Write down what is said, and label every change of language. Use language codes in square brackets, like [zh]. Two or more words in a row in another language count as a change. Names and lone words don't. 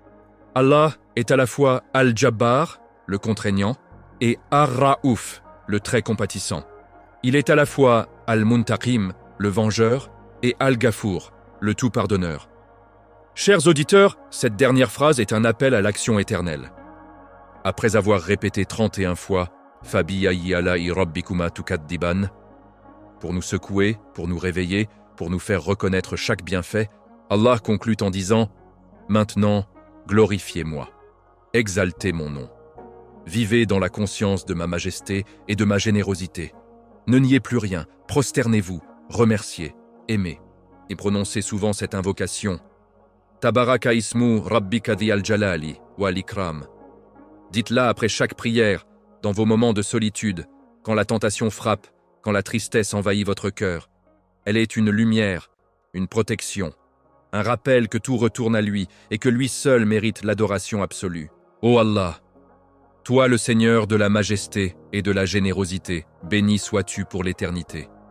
[fr] Allah est à la fois Al-Jabbar, le contraignant, et Ar-Raouf, le très compatissant. Il est à la fois Al-Muntaqim, le vengeur, et Al-Ghafour, le tout pardonneur. Chers auditeurs, cette dernière phrase est un appel à l'action éternelle. Après avoir répété 31 fois « [ar] فبأي آلاء ربكما تكذبان [fr] » pour nous secouer, pour nous réveiller, pour nous faire reconnaître chaque bienfait, Allah conclut en disant « Maintenant, glorifiez-moi, exaltez mon nom. Vivez dans la conscience de ma majesté et de ma générosité. Ne niez plus rien, prosternez-vous, remerciez, aimez. » Et prononcez souvent cette invocation « [ar] تبارك اسم ربك ذي الجلال والإكرام [fr] » Dites-la après chaque prière, dans vos moments de solitude, quand la tentation frappe, quand la tristesse envahit votre cœur. Elle est une lumière, une protection, un rappel que tout retourne à lui et que lui seul mérite l'adoration absolue. Ô Allah, toi le Seigneur de la majesté et de la générosité, béni sois-tu pour l'éternité.